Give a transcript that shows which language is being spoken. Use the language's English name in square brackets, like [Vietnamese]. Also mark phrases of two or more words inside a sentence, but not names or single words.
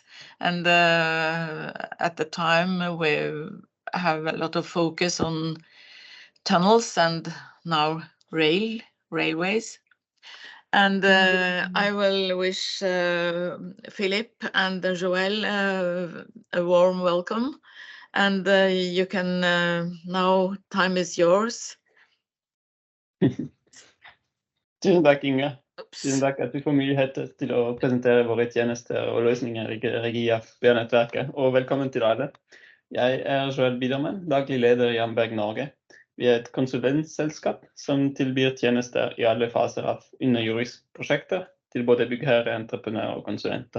[English] And at the time, we have a lot of focus on tunnels and now railways. And I will wish Philippe and Joël a warm welcome. And you can now, time is yours. [Norwegian] Tusen takk, Inge. Tusen takk at vi får mulighet til å presentere våre tjenester og løsninger i regi av BA-Nettverket. Og velkommen til alle. Jeg er Joël Biedermann, daglig leder i Amberg Norge. Vi er et konsulentselskap som tilbyr tjenester i alle faser av underjordisk-prosjekter til både byggherre, entreprenører og konsulenter.